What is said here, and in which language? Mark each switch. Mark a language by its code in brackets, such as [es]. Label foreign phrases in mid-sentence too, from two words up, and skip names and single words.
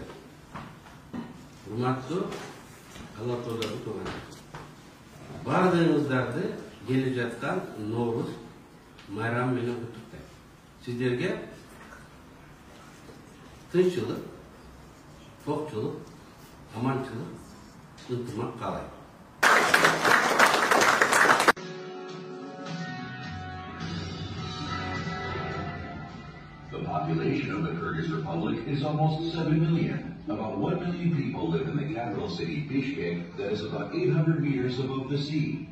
[ky] Урматтуу Алатоодагы туугандар. Бардыгыңыздарды келип жаткан Норуз майрамы менен куттуктайм. Сиздерге тынччылык, токчулук, аманчылык, ынтымак каалайм. [en] The population of the Kyrgyz Republic is almost 7 million. About 1 million people live in the capital city, Bishkek, that is about 800 meters above the sea.